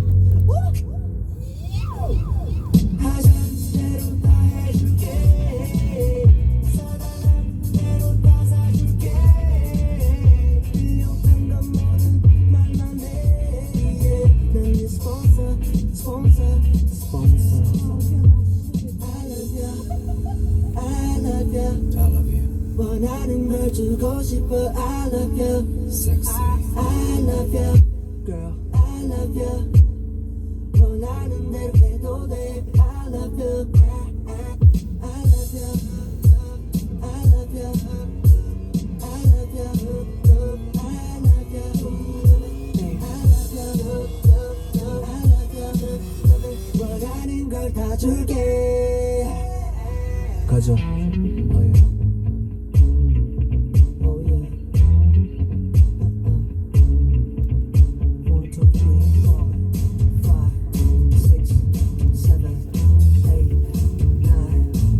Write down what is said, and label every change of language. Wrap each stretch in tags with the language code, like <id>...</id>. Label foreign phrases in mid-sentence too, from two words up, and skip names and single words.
<ko>하자는 대로 다 해줄게 사달라는 대로 다 사줄게 필요한 건 뭐든 말만 해 난 네 스폰서</ko> <en>I love you I love you.</en> <ko>원하는 걸 주고 싶어</ko> <en>I love you</en> <ko>Sexy.</ko> <en>I love you girl I love you</en> <ko>원하는 대로 해도 돼</ko> <en>I love you I love you I love you I love you I love you I love you</en> <ko>원하는 걸 다 줄게 가자.</ko> <en>Oh yeah. 1, 2, 3, 4, 5, 6, 7, 8, 9.</en>